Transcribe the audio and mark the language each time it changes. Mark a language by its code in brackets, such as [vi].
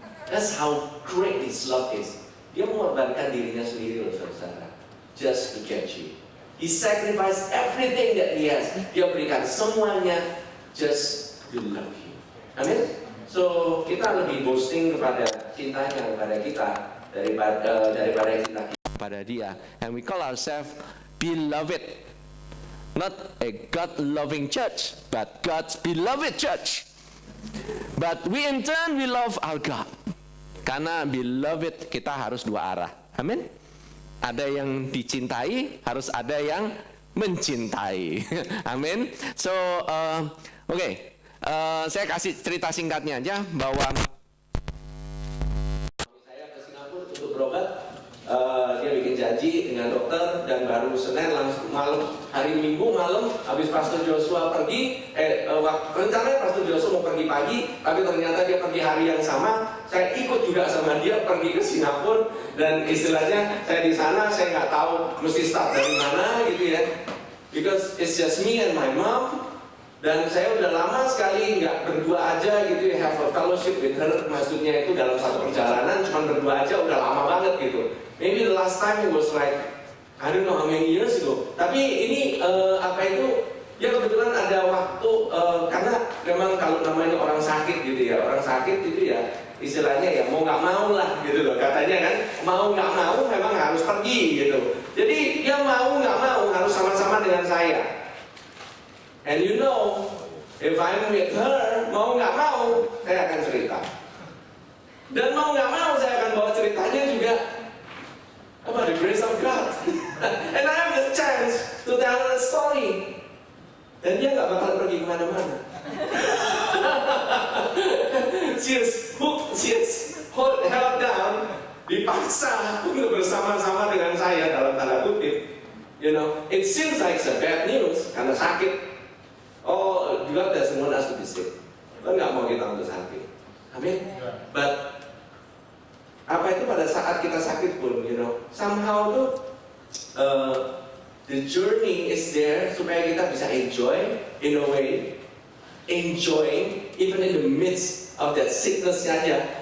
[en] That's how great His love is. [id] Dia mengorbankan dirinya sendiri loh saudara, [en] just to get you. He sacrificed everything that He has. [id] Dia berikan semuanya [en] just to love you. Amin. [id] So kita lebih boasting kepada cintanya kepada kita daripada cinta kita kepada Dia. [en] And we call ourselves beloved. Not a God-loving church, but God's beloved church. But we in turn, we love our God. [id] Karena beloved kita harus dua arah. Amin. Ada yang dicintai, harus ada yang mencintai. Amin. So, okay. Saya kasih cerita singkatnya aja bahwa saya ke Singapura untuk berobat. Dia bikin janji dengan dokter dan baru Senin langsung malam, hari Minggu malam habis Pastor Joshua pergi, rencananya Pastor Joshua mau pergi pagi, tapi ternyata dia pergi hari yang sama. Saya ikut juga sama dia pergi ke Singapura dan istilahnya saya di sana saya nggak tahu mesti start dari mana gitu ya, [en] because it's just me and my mom. [id] Dan saya udah lama sekali nggak berdua aja gitu ya, [en] have a fellowship with her, [id] maksudnya itu dalam satu perjalanan cuma berdua aja udah lama banget gitu. [en] Maybe the last time it was like I don't know how many years ago. [id] Tapi ini ya kebetulan ada waktu karena memang kalau namanya orang sakit gitu ya, orang sakit itu ya istilahnya ya mau nggak mau lah gitu loh, katanya kan mau nggak mau memang harus pergi gitu. Jadi dia mau nggak mau harus sama-sama dengan saya. [en] And you know, if I'm with her, [id] mau nggak mau, saya akan cerita. Dan mau nggak mau, saya akan bawa ceritanya juga [en] about the grace of God. And I have the chance to tell her a story. [id] Dan dia nggak bakal pergi kemana-mana. [en] She's held down, [id] dipaksa untuk bersama-sama dengan saya dalam tanda kutip. [en] You know, it seems like a bad news [id] karena sakit. [en] Oh, God doesn't want us to be sick. [id] Tuhan nggak mau kita untuk sakit. [en] Amin. But [id] apa itu pada saat kita sakit pun, [en] you know, somehow tuh the journey is there [id] supaya kita bisa [en] enjoy in a way, enjoying even in the midst of that sickness aja.